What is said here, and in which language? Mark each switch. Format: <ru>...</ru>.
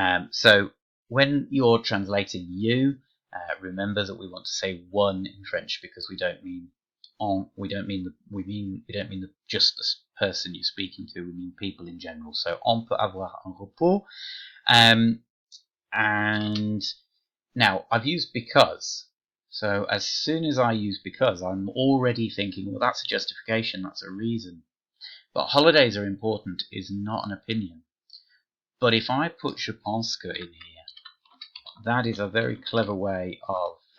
<en>So when you're translating you, remember that we want to say one in French, because we don't mean on. We don't mean just the person you're speaking to. We mean people in general. So</en> <fr>on peut avoir un repos.</fr> <en>And now I've used because. So as soon as I use because, I'm already thinking, well, that's a justification, that's a reason. But holidays are important is not an opinion. But if I put</en> <fr>je pense que</fr> <en>in here, that is a very clever way of</en>